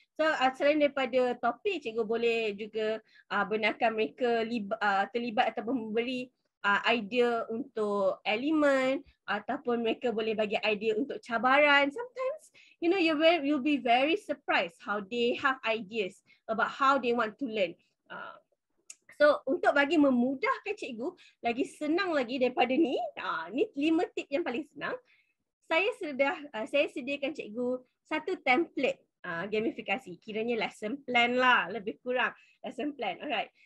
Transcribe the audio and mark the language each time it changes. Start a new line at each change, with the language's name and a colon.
Malay: So selain daripada topik, cikgu boleh juga benarkan mereka terlibat ataupun memberi idea untuk elemen, ataupun mereka boleh bagi idea untuk cabaran.
English: Sometimes, you know, you'll be very surprised how they have ideas about how they want to learn.
Malay: So untuk bagi memudahkan cikgu, lagi senang lagi daripada ni 5 tip yang paling senang. Saya sediakan cikgu satu template gamifikasi. Kiranya lesson plan lah, lebih kurang lesson plan. Alright.